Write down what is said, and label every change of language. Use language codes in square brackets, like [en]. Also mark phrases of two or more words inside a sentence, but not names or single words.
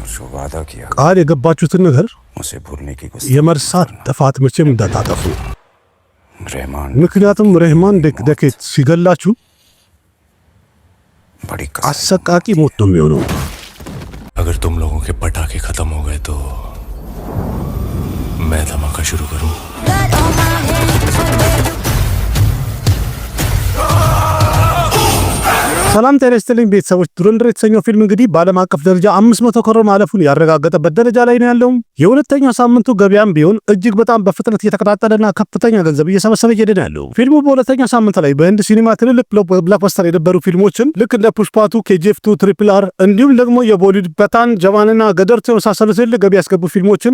[hi] वादा किया [am] ቃል የገባችሁትን ነገር [hi] उसे भूलने की कोशिश [am] የመርሳት ጥፋት መቼም እንዳታጠፉ። [hi] रहमान [am] ምክንያቱም ረህማን ደኬት ሲገላችሁ [hi] बड़ी [am] አሰቃቂ ሞት ነው የሚሆነው። [hi] अगर तुम लोगों के पटाखे खत्म हो गए तो मैं धमाका शुरू करूं। [am] ሰላም ጤና ይስጥልኝ ቤተሰቦች። ዱረንደር የተሰኘው ፊልም እንግዲህ በዓለም አቀፍ ደረጃ 500 ከሮር ማለፉን ያረጋገጠበት ደረጃ ላይ ነው ያለው። የሁለተኛው ሳምንቱ ገበያም ቢሆን እጅግ በጣም በፍጥነት እየተከታተለና ከፍተኛ ገንዘብ እየሰበሰበ እየሄደ ነው ያለው። ፊልሙ በሁለተኛው ሳምንት ላይ በህንድ ሲኒማ ትልልቅ ብላክበስተር የነበሩ ፊልሞችን ልክ እንደ ፑሽፓቱ፣ KGF2፣ ትሪፕል አር እንዲሁም ደግሞ የቦሊውድ በታን ጀዋንና ገደርቱ የመሳሰሉ ትልልቅ ገቢ ያስገቡ ፊልሞችን